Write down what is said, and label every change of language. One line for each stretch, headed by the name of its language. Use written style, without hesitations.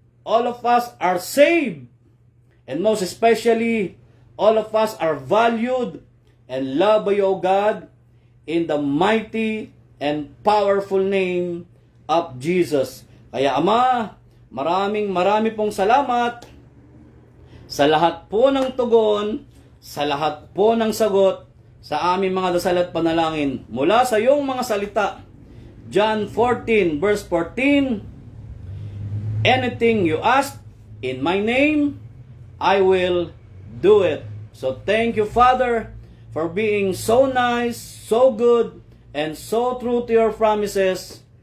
English: All of us are saved, and most especially, all of us are valued and loved by you, O God, in the mighty and powerful name of Jesus.
Filipino: Kaya Ama, marami pong salamat sa lahat po ng tugon, sa lahat po ng sagot sa aming mga dasal at panalangin mula sa iyong mga salita.
English: John 14 verse 14, anything you ask in my name, I will do it. So thank you, Father, for being so nice, so good, and so true to your promises.